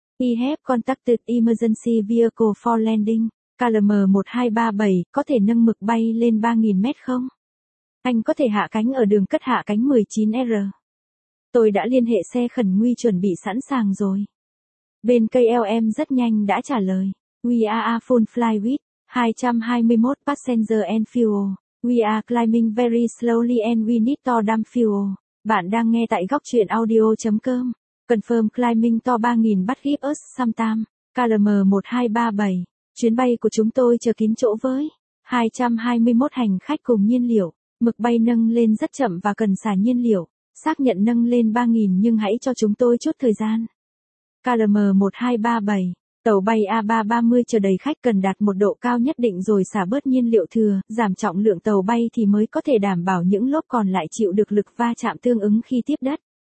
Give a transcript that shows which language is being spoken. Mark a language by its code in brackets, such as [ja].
[en] We have contacted emergency vehicle for landing. [vi] KLM-1237, có thể nâng mực bay lên 3.000m không? Anh có thể hạ cánh ở đường cất hạ cánh 19R. Tôi đã liên hệ xe khẩn nguy chuẩn bị sẵn sàng rồi. Bên KLM rất nhanh đã trả lời. [en] We are a full flight with 221 passenger and fuel. We are climbing very slowly and we need to dump fuel. [vi] Bạn đang nghe tại góc truyện audio.com. [en] Confirm climbing to 3.000 but give us some time. KLM-1237. [vi] Chuyến bay của chúng tôi chờ kín chỗ với 221 hành khách cùng nhiên liệu. Mực bay nâng lên rất chậm và cần xả nhiên liệu. Xác nhận nâng lên 3.000 nhưng hãy cho chúng tôi chút thời gian. KLM-1237. Tàu bay A330 chờ đầy khách cần đạt một độ cao nhất định rồi xả bớt nhiên liệu thừa, giảm trọng lượng tàu bay thì mới có thể đảm bảo những lốp còn lại chịu được lực va chạm tương ứng khi tiếp đất.